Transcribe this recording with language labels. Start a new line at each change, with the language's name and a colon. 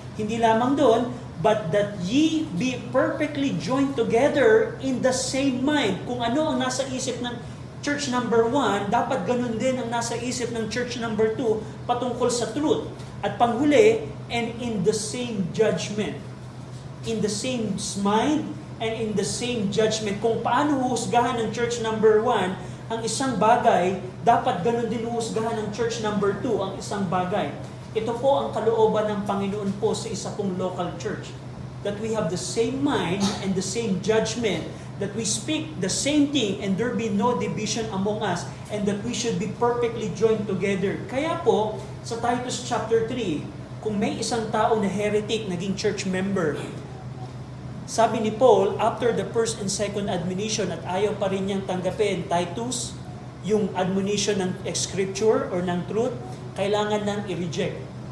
Filipino: Hindi lamang doon,
English: but that ye be perfectly joined together in the same mind.
Filipino: Kung ano ang nasa isip ng church number 1, dapat ganun din ang nasa isip ng church number 2 patungkol sa truth. At panghuli,
English: and in the same judgment. In the same mind and in the same judgment.
Filipino: Kung paano huhusgahan ng church number 1 ang isang bagay, dapat ganun din huhusgahan ng church number 2 ang isang bagay. Ito po ang kalooban ng Panginoon po sa isa pong local church.
English: That we have the same mind and the same judgment, that we speak the same thing and there be no division among us, and that we should be perfectly joined together.
Filipino: Kaya po, sa Titus chapter 3, kung may isang tao na heretic naging church member, sabi ni Paul,
English: after the first and second admonition
Filipino: at ayaw pa rin niyang tanggapin, Titus, yung admonition ng scripture or ng truth, kailangan nang i-reject.